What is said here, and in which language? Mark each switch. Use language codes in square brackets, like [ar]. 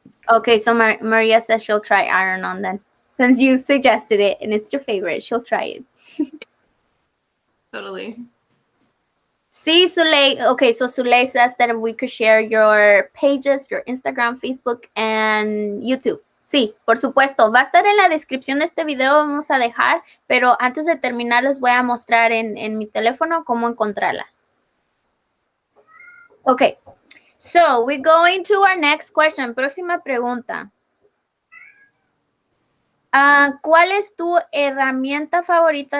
[en] Okay, so Maria says she'll try iron-on then. Since you suggested it and it's your favorite, she'll try it. Totally. [es] Sí, Zuley. [en] Okay, so Zuley says that we could share your pages, your Instagram, Facebook, and YouTube. [es] Sí, por supuesto. Va a estar en la descripción de este video, vamos a dejar, pero antes de terminar les voy a mostrar en mi teléfono cómo encontrarla. [en] Okay, so we're going to our next question. [es] Próxima pregunta. ¿Cuál es tu herramienta favorita?